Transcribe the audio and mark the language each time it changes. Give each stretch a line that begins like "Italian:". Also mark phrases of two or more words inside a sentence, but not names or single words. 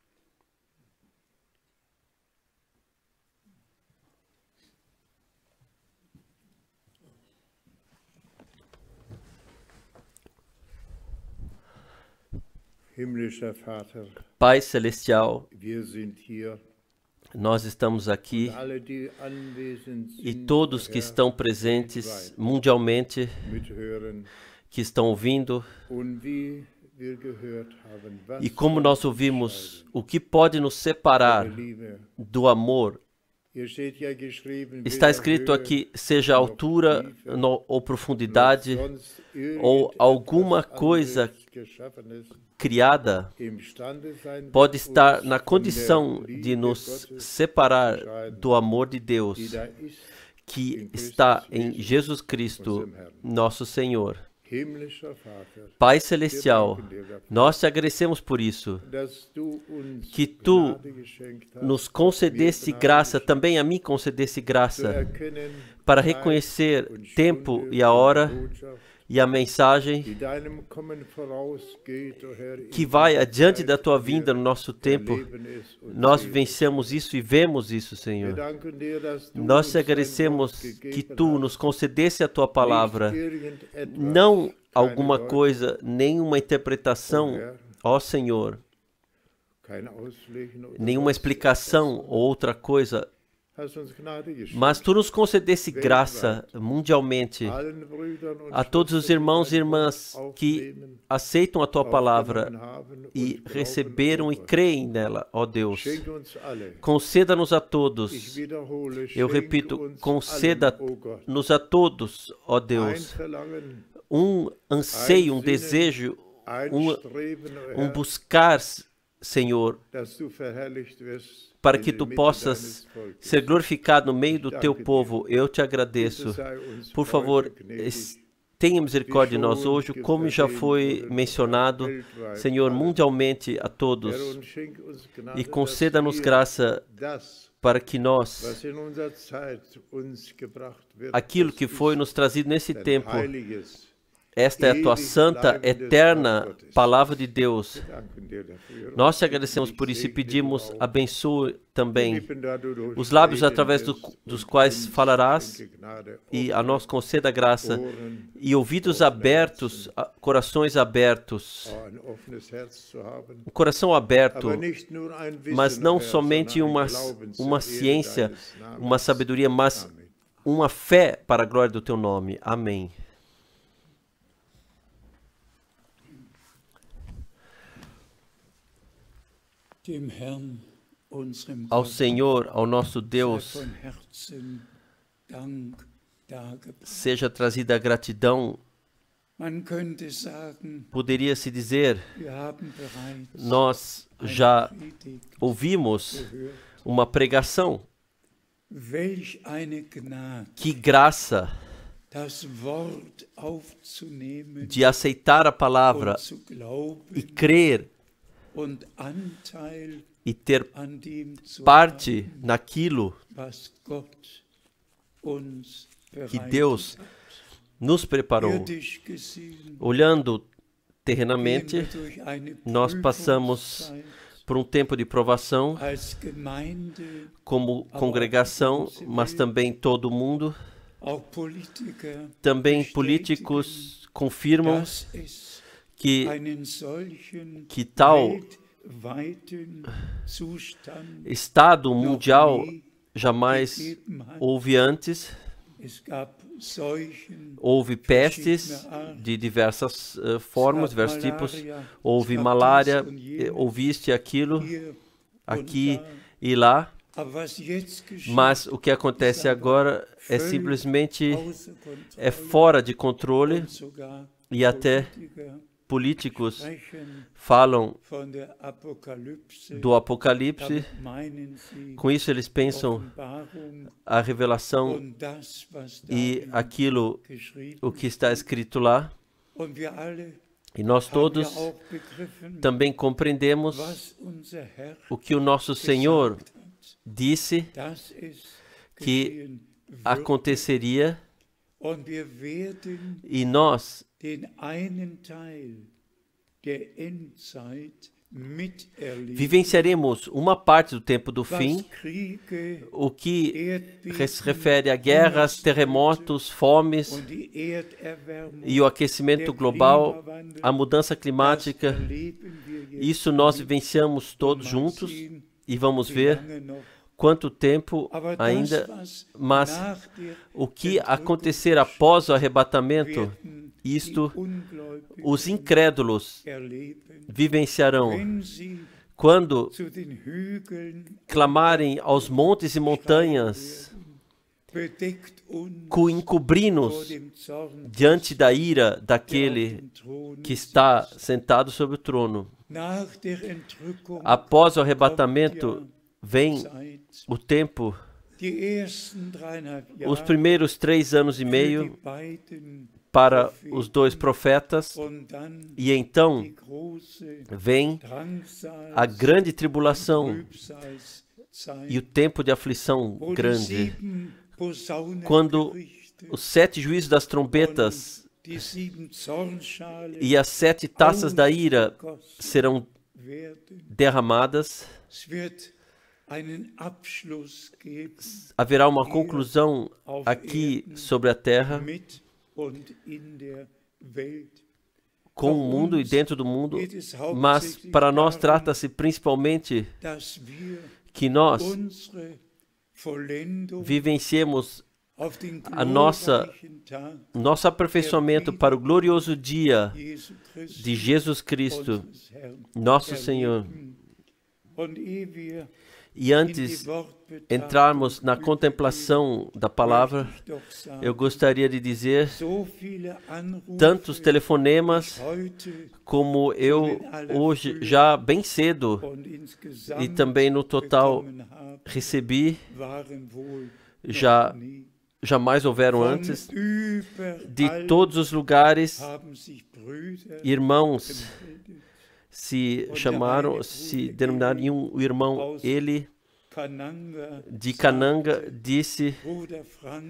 German: Himmlischer Vater,
Portuguese: Pai Celestial,
German: wir sind hier,
Portuguese: nós estamos aqui
German: alle, die anwesend
Portuguese: e
German: sind,
Portuguese: todos que estão presentes mundialmente,
German: mithören.
Portuguese: que estão ouvindo,
German: Und wie wir gehört haben, was
Portuguese: e como nós ouvimos, o que pode nos separar
German: Liebe.
Portuguese: do amor?
German: Hier steht ja geschrieben,
Portuguese: Está
German: weder
Portuguese: escrito
German: Höhe
Portuguese: aqui, seja altura ou profundidade,
German: sonst
Portuguese: ou alguma
German: irgendetwas
Portuguese: coisa
German: anderes Geschaffenes
Portuguese: criada,
German: imstande sein
Portuguese: pode
German: wird,
Portuguese: estar
German: uns
Portuguese: na
German: von
Portuguese: condição
German: der
Portuguese: de
German: Liebe
Portuguese: nos
German: Gottes,
Portuguese: separar do amor de Deus,
German: die da ist,
Portuguese: que está em Jesus Cristo, nosso Senhor.
German: himmlischer Vater,
Portuguese: Pai Celestial, nós te agradecemos por isso,
German: dass du uns
Portuguese: que tu
German: Gnade geschenkt hast,
Portuguese: nos concedesse graça, também a mim concedesse
German: zu
Portuguese: graça,
German: erkennen,
Portuguese: para
German: Zeit
Portuguese: reconhecer
German: und
Portuguese: tempo
German: Stunde
Portuguese: e a
German: und
Portuguese: hora
German: Botschaft,
Portuguese: e a mensagem
German: die deinem Kommen vorausgeht, o Herr,
Portuguese: que
German: in
Portuguese: vai
German: dieser
Portuguese: adiante
German: Zeit
Portuguese: da tua
German: wir
Portuguese: vinda no nosso tempo.
German: erleben es und
Portuguese: Nós
German: sehen es.
Portuguese: vivenciamos isso e vemos isso,
German: Wir
Portuguese: Senhor.
German: danken dir, dass du
Portuguese: Nós
German: uns
Portuguese: te
German: dein
Portuguese: agradecemos
German: Wort
Portuguese: que
German: gegeben
Portuguese: tu
German: hast,
Portuguese: nos concedesse a tua
German: nicht
Portuguese: palavra,
German: irgendetwas,
Portuguese: não
German: keine
Portuguese: alguma
German: Deutung,
Portuguese: coisa, nenhuma interpretação, ó Senhor,
German: kein Auslegen oder
Portuguese: nenhuma
German: sonst
Portuguese: explicação
German: etwas,
Portuguese: ou outra coisa,
German: hast uns Gnade geschenkt.
Portuguese: mas Tu nos concedesse graça mundialmente
German: Allen Brüdern und
Portuguese: a todos os
German: Schwestern,
Portuguese: irmãos e
German: die dein
Portuguese: irmãs
German: Wort
Portuguese: que
German: aufnehmen,
Portuguese: aceitam a Tua palavra
German: aufgenommen haben
Portuguese: e
German: und glauben
Portuguese: receberam
German: und
Portuguese: e
German: wollen.
Portuguese: creem nela, ó Deus.
German: Schenke uns alle.
Portuguese: Conceda-nos a
German: Ich
Portuguese: todos,
German: wiederhole,
Portuguese: eu
German: schenke
Portuguese: repito,
German: uns
Portuguese: conceda-nos a todos, ó
German: allen, ein
Portuguese: Deus,
German: Verlangen,
Portuguese: anseio, desejo,
German: ein Streben, o Herr,
Portuguese: buscar, Senhor,
German: dass du verherrlicht wirst
Portuguese: para
German: in
Portuguese: que
German: der
Portuguese: Tu
German: Mitte
Portuguese: possas
German: deines Volkes.
Portuguese: ser glorificado no meio do Teu povo. Eu Te agradeço.
German: Bitte sei uns
Portuguese: Por favor,
German: heute gnädig,
Portuguese: tenha misericórdia de nós hoje, como já foi mencionado, Senhor, mundialmente a todos,
German: Herr, und schenk uns Gnade,
Portuguese: e
German: dass
Portuguese: conceda-nos
German: wir
Portuguese: graça
German: das,
Portuguese: para que nós,
German: was in unserer Zeit uns gebracht wird,
Portuguese: aquilo
German: das
Portuguese: que
German: ist
Portuguese: foi nos trazido nesse
German: dein
Portuguese: tempo,
German: heiliges.
Portuguese: esta é a Tua santa, eterna palavra de Deus.
German: Danken dir dafür.
Portuguese: Nós te agradecemos por isso e pedimos,
German: Segne
Portuguese: abençoe também
German: Lippen, da du durch
Portuguese: os lábios
German: Reden
Portuguese: através
German: wirst,
Portuguese: dos
German: und
Portuguese: quais
German: uns
Portuguese: falarás,
German: schenke Gnade,
Portuguese: e a
German: offene
Portuguese: nós conceda graça
German: Ohren,
Portuguese: e ouvidos abertos, corações abertos,
German: ein offenes Herz zu haben,
Portuguese: um coração aberto,
German: aber nicht nur ein Wissen,
Portuguese: mas não
German: Herr,
Portuguese: somente
German: sondern
Portuguese: uma
German: ein Glauben zur
Portuguese: uma
German: Ehre
Portuguese: ciência,
German: deines Namens.
Portuguese: uma sabedoria, mas
German: Amen.
Portuguese: uma fé para a glória do Teu nome. Amém.
German: Dem Herrn, unserem
Portuguese: Ao
German: Gott,
Portuguese: Senhor, ao nosso
German: sei
Portuguese: Deus,
German: von Herzen Dank dargebracht.
Portuguese: seja trazida a gratidão.
German: Man könnte sagen,
Portuguese: Poderia-se dizer,
German: wir haben bereits
Portuguese: nós
German: eine
Portuguese: já
German: Predigt
Portuguese: ouvimos
German: gehört.
Portuguese: uma pregação.
German: Welch eine Gnade,
Portuguese: Que graça
German: das Wort aufzunehmen
Portuguese: de aceitar a palavra
German: und zu glauben
Portuguese: e crer
German: und Anteil
Portuguese: e ter
German: an dem zu
Portuguese: parte
German: haben,
Portuguese: naquilo
German: was Gott uns
Portuguese: que
German: bereitet
Portuguese: Deus
German: hat.
Portuguese: nos preparou.
German: Irdisch gesehen,
Portuguese: Olhando
German: gehen
Portuguese: terrenamente,
German: wir durch eine
Portuguese: nós passamos
German: Prüfungszeit
Portuguese: por um tempo de provação
German: als Gemeinde,
Portuguese: como congregação, mas também todo mundo.
German: auch Politiker,
Portuguese: Também políticos confirmam
German: dass es
Portuguese: que
German: einen solchen
Portuguese: tal
German: weltweiten Zustand
Portuguese: estado
German: noch
Portuguese: mundial
German: nie
Portuguese: jamais
German: gegeben hat.
Portuguese: houve antes.
German: Es gab Seuchen,
Portuguese: Houve pestes de diversas formas,
German: es gab
Portuguese: diversos tipos.
German: Malaria,
Portuguese: Houve
German: es gab
Portuguese: malária,
German: dies und jenes,
Portuguese: houve isto e aquilo,
German: hier und
Portuguese: aqui
German: da.
Portuguese: e lá.
German: Aber was jetzt geschieht,
Portuguese: Mas o que acontece agora é simplesmente fora de controle,
German: und sogar
Portuguese: e até
German: Politiker
Portuguese: políticos
German: sprechen
Portuguese: falam
German: von der Apokalypse.
Portuguese: do Apocalipse.
German: Damit meinen sie
Portuguese: Com isso eles pensam
German: Offenbarung
Portuguese: a revelação
German: und das, was
Portuguese: e
German: darin
Portuguese: aquilo,
German: geschrieben
Portuguese: o que está escrito lá.
German: Und wir alle
Portuguese: E nós
German: haben ja
Portuguese: todos
German: auch begriffen,
Portuguese: também compreendemos
German: was unser Herr
Portuguese: o que o nosso Senhor
German: gesagt hat,
Portuguese: disse
German: dass es
Portuguese: que
German: geschehen wird.
Portuguese: aconteceria,
German: Und wir werden
Portuguese: e nós
German: den einen Teil der Endzeit miterleben,
Portuguese: vivenciaremos uma parte do tempo do fim,
German: was Kriege,
Portuguese: o que
German: Erdbeben
Portuguese: se refere a guerras, terremotos, fomes
German: und die Erderwärmung,
Portuguese: e o aquecimento global, a mudança climática.
German: das erleben wir jetzt
Portuguese: Isso nós vivenciamos todos
German: mal
Portuguese: juntos
German: sehen,
Portuguese: e vamos
German: wie
Portuguese: ver
German: lange noch.
Portuguese: quanto tempo
German: Aber
Portuguese: ainda,
German: das, was
Portuguese: mas
German: nach der
Portuguese: o que
German: Entrückung
Portuguese: acontecer após o arrebatamento,
German: werden
Portuguese: isto
German: die Ungläubigen
Portuguese: os incrédulos
German: erleben,
Portuguese: vivenciarão
German: wenn sie
Portuguese: quando
German: zu den Hügeln
Portuguese: clamarem aos montes e montanhas,
German: bedeckt uns
Portuguese: encobrindo-nos
German: vor dem Zorn
Portuguese: diante da ira
German: der auf
Portuguese: daquele
German: dem Thron
Portuguese: que está
German: sitzt.
Portuguese: sentado sobre o trono.
German: Nach der Entrückung
Portuguese: Após o arrebatamento, vem
German: Zeit,
Portuguese: o tempo,
German: die ersten 3,5
Portuguese: os
German: Jahre
Portuguese: primeiros 3 anos e
German: für
Portuguese: meio
German: die beiden
Portuguese: para os dois profetas,
German: und dann
Portuguese: e então
German: die große
Portuguese: vem
German: Drangsal,
Portuguese: a grande tribulação
German: Trübsalzeit,
Portuguese: e o tempo de aflição
German: wo die
Portuguese: grande,
German: 7 Posaunengerichte
Portuguese: quando os 7 juízos das trombetas
German: und die 7 Zornschalen
Portuguese: e as 7 taças da ira
German: ausgegossen
Portuguese: serão
German: werden.
Portuguese: derramadas.
German: Es wird einen Abschluss geben
Portuguese: Haverá uma conclusão aqui sobre a terra,
German: mit und in der Welt.
Portuguese: com o mundo e dentro do mundo, mas para nós trata-se principalmente
German: Dass wir
Portuguese: que nós
German: unsere Vollendung
Portuguese: vivenciemos
German: auf den
Portuguese: a nossa
German: glorreichen Tag
Portuguese: nosso aperfeiçoamento para o glorioso dia
German: Jesu Christi,
Portuguese: de Jesus Cristo,
German: unseres Herrn,
Portuguese: nosso Senhor.
German: erleben. Und ehe wir
Portuguese: E
German: in
Portuguese: antes
German: die Wortbetrachtung
Portuguese: entrarmos na contemplação da palavra,
German: möchte ich doch sagen,
Portuguese: eu gostaria de dizer
German: so viele Anrufe,
Portuguese: tantos telefonemas
German: heute
Portuguese: como eu hoje, já bem cedo,
German: und insgesamt
Portuguese: e também no total
German: bekommen haben,
Portuguese: recebi,
German: waren wohl
Portuguese: já
German: noch nie.
Portuguese: jamais houveram
German: Von
Portuguese: antes, de
German: überall
Portuguese: todos os lugares,
German: haben sich Brüder
Portuguese: irmãos
German: gemeldet.
Portuguese: se chamaram, se denominaram, e um irmão, ele
German: Kananga,
Portuguese: de Cananga, disse:
German: Bruder Frank,